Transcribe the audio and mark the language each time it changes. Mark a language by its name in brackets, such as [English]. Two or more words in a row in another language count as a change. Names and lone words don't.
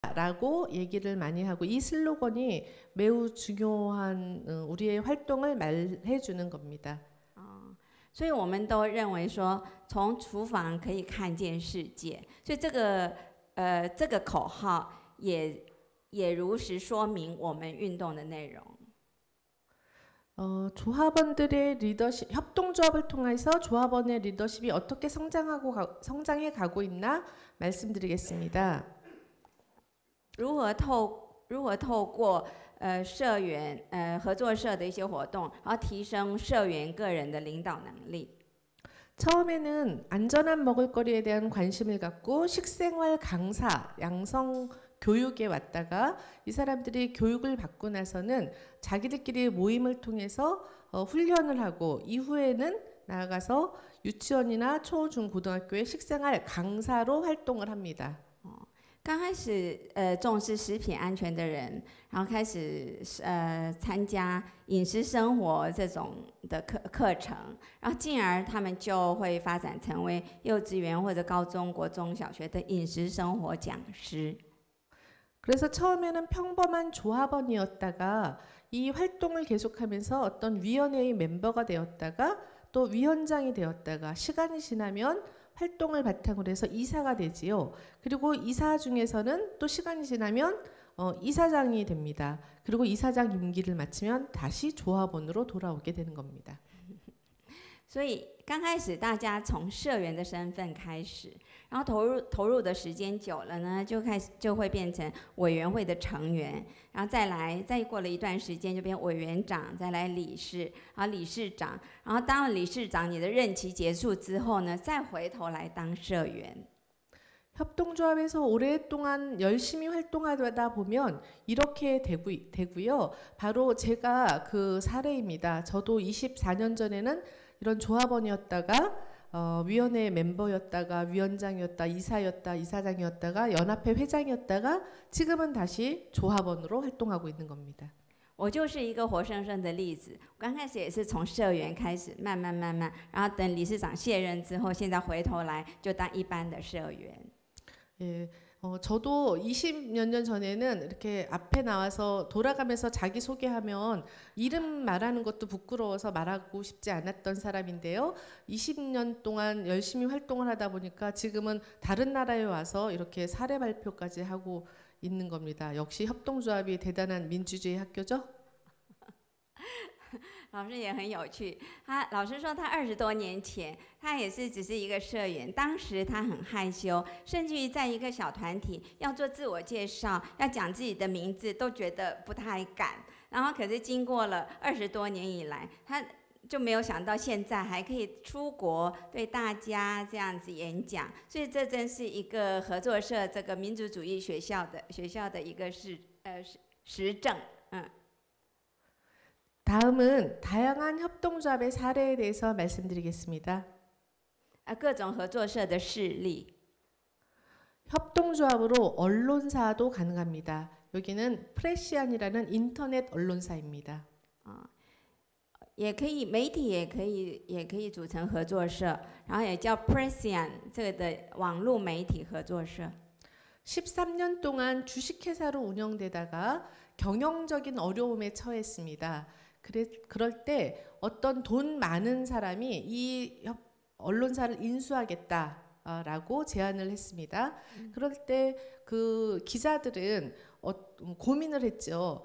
[Korean] 라고 얘기를 많이 하고 이 슬로건이 매우 중요한 우리의 활동을 말해주는 겁니다. [Chinese] 所以我们都认为说，从厨房可以看见世界，所以这个口号也如实说明我们运动的内容。 [Korean] 조합원들의 리더십, 협동조합을 통해서 조합원의 리더십이 어떻게 성장해 가고 있나 말씀드리겠습니다. [Chinese] 如何透过社员合作社的一些活动，然后提升社员个人的领导能力。 [Korean] 처음에는 안전한 먹을거리에 대한 관심을 갖고 식생활 강사, 양성 교육에 왔다가 이 사람들이 교육을 받고 나서는 자기들끼리 모임을 통해서 훈련을 하고 이후에는 나아가서 유치원이나 초, 중, 고등학교의 식생활 강사로 활동을 합니다. [Chinese] 刚开始重视食品安全的人，然后开始参加饮食生活这种的课程，然后进而他们就会发展成为幼稚园或者高中国中小学的饮食生活讲师。 [Korean] 그래서 처음에는 평범한 조합원이었다가 이 활동을 계속하면서 어떤 위원회의 멤버가 되었다가 또 위원장이 되었다가 시간이 지나면 활동을 바탕으로 해서 이사가 되지요. 그리고 이사 중에서는 또 시간이 지나면 이사장이 됩니다. 그리고 이사장 임기를 마치면 다시 조합원으로 돌아오게 되는 겁니다. [Chinese] 所以刚开始大家从社员的身份开始，然后投入的时间久了呢，就会变成委员会的成员，然后再过了一段时间就变委员长，再来理事，然后理事长，然后当了理事长，你的任期结束之后呢，再回头来当社员。 [Korean] 협동조합에서 오랫동안 열심히 활동하다 보면 이렇게 되고요. 바로 제가 그 사례입니다. 저도 24년 전에는 이런 조합원이었다가 위원회 멤버였다가 위원장이었다, 이사였다, 이사장이었다가 연합회 회장이었다가 지금은 다시 조합원으로 활동하고 있는 겁니다. [Chinese] 我就是一个活生生的例子。刚开始也是从社员开始，慢慢，然后等理事长卸任之后，现在回头来就当一般的社员。 [Korean] 예, 저도 20몇 년 전에는 이렇게 앞에 나와서 돌아가면서 자기 소개하면 이름 말하는 것도 부끄러워서 말하고 싶지 않았던 사람인데요. 20년 동안 열심히 활동을 하다 보니까 지금은 다른 나라에 와서 이렇게 사례 발표까지 하고 있는 겁니다. 역시 협동조합이 대단한 민주주의 학교죠. [Chinese] 老师也很有趣，老师说他20多年前，他也是只是一个社员，当时他很害羞，甚至于在一个小团体要做自我介绍，要讲自己的名字都觉得不太敢。然后可是经过了20多年以来，他就没有想到现在还可以出国对大家这样子演讲，所以这真是一个合作社这个民族主义学校的一个实证。 [Korean] 다음은 다양한 협동조합의 사례에 대해서 말씀드리겠습니다. [Chinese] 各种合作社的事例。 [Korean] 협동조합으로 언론사도 가능합니다. 여기는 프레시안이라는 인터넷 언론사입니다. [Chinese] 也可以媒体也可以组成合作社，然后也叫 Presian 这个的网络媒体合作社。 [Korean] 13년 동안 주식회사로 운영되다가 경영적인 어려움에 처했습니다. 그럴 때 어떤 돈 많은 사람이 이 언론사를 인수하겠다라고 제안을 했습니다. 그럴 때 그 기자들은 고민을 했죠.